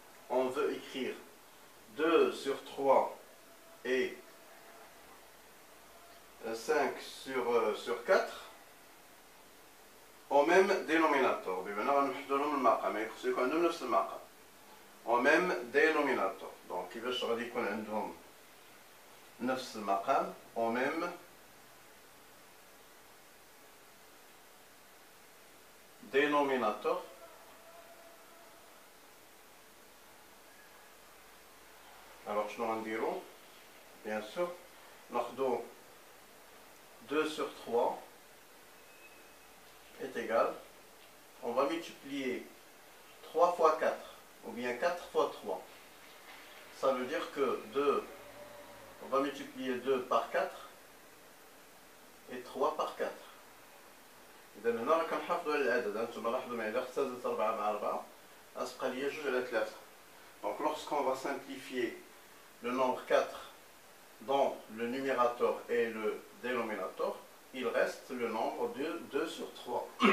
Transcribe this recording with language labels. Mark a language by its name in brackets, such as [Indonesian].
[French] On veut écrire 2 sur 3 et 5 sur 4 au même dénominateur. [Arabic] بمعنى غنوحدو لهم المقام، يخصو يكون عندهم نفس المقام [French] au même dénominateur. [Arabic] donc كيفاش غادي يكون عندهم نفس المقام [French] au même dénominateur. alors [Arabic] شنو غنديرو؟ [French] bien sûr [Arabic] ناخدو [French] 2 sur 3 est égal, on va multiplier 3 fois 4 ou bien 4 fois 3. ça veut dire que 2, on va multiplier 2 par 4 et 3 par 4. [Arabic] إذا هنا راه كنحافظوا على العدد. هانتوما لاحظوا معايا، إلا اختزلت 4 مع 4 غتبقى ليا 2 على 3. [French] donc lorsqu'on va simplifier le nombre 4 dans le numérateur et le dénominateur, il reste le nombre de 2 sur 3.